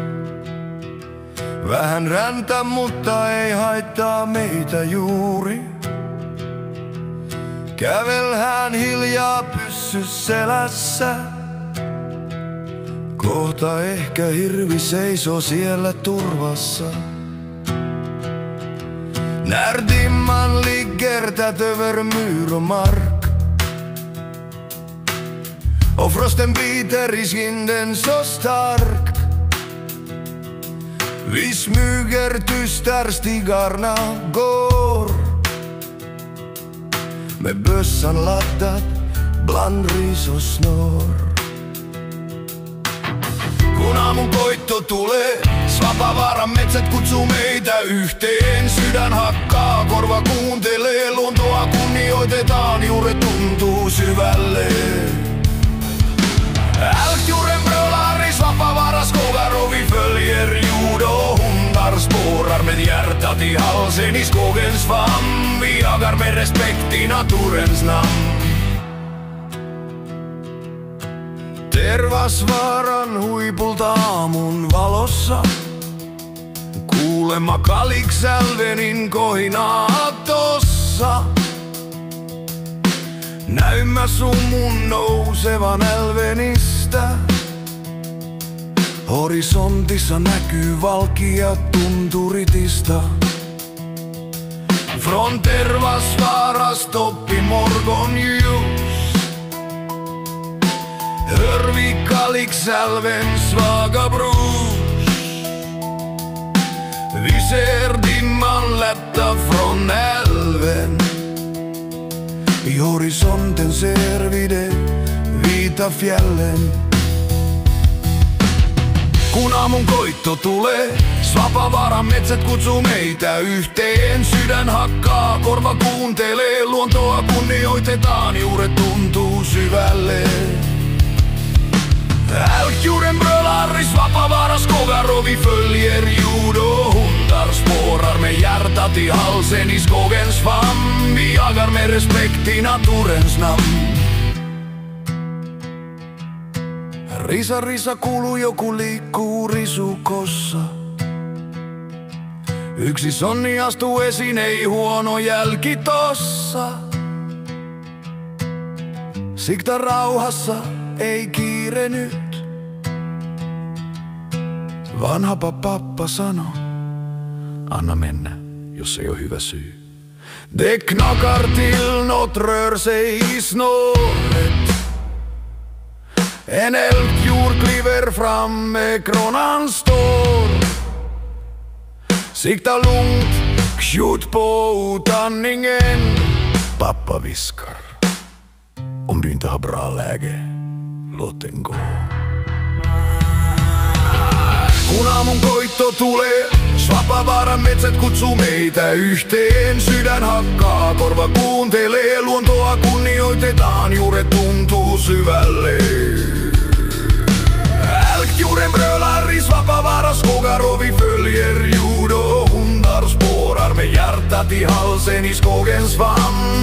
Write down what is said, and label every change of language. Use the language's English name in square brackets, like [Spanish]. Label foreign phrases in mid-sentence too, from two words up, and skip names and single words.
[Finnish] Vähän räntä, mutta ei haittaa meitä juuri. Kävelhän hiljaa pyssy selässä. Kohta ehkä hirvi seisoo siellä turvassa. [Swedish] När dimman ligger tätt över mur och mark och frosten biter i kinden så stark. Vi smyger tyst där stigarna går, med bössan laddad bland ris och snår. [Finnish] Kun aamun koitto tulee, Svapavaaran metsät kutsuu meitä yhteen. Sydän hakkaa, korva kuuntelee, luontoa kunnioitetaan, juuret tuntuu syvälle. [Swedish] Älgdjuren brölar i Svappavaaras skogar och vi följer jord och hundar spårar med hjärtat i halsen i skogens famn. Vi jagar med respekt i naturens namn. [Finnish] Tervasvaaran huipulta aamun valossa kuulemma Kalixälvenin kohinaa tossa. Näyn mä sumun nousevan älvenistä. Horisontissa näkyy valkia tunturitista. [Swedish] Från Tervasvaara stoppi morgon ljus. Hör vi Kalixälvens svaga brus. Vi ser dimman lätta från älven. I horisonten ser vi de vita fjällen. [Finnish] Kun aamun koitto tulee, Svapavaaran metsät kutsuu meitä yhteen. Sydän hakkaa, korva kuuntelee, luontoa kunnioitetaan, juuret tuntuu syvälle. [Swedish] Älgdjuren brölar i Svappavaaras skogar och vi följer jord och hundar spårar med hjärtat i halsen i skogens famn. Vi jagar med respekt i naturens namn. [Finnish] Risa, risa kuuluu, joku liikkuu risukossa. Yksi sonni astuu esiin, ei huono jälki tossa. Sikta rauhassa, ei kiire nyt. Vanha pappa sano, anna mennä, jos ei oo hyvä syy. [Swedish] Det knackar till, nåt rör sig i snåret. En älgdjur kliver fram med kronan står. Sikta lugnt, skjut på utandningen. Pappa viskar, om du inte har bra läge, låt den gå. [Finnish] Kun aamun koitto tulee, Svapavaaran metsät kutsuu meitä yhteen. Sydän hakkaa, korva kuuntelee, luontoa kunnioitetaan, juuret tuntuu syvälle. [Swedish] Älgdjuren brölar i Svappavaaras skogar och vi följer jord och hundar spårar med hjärtat i halsen i skogens famn.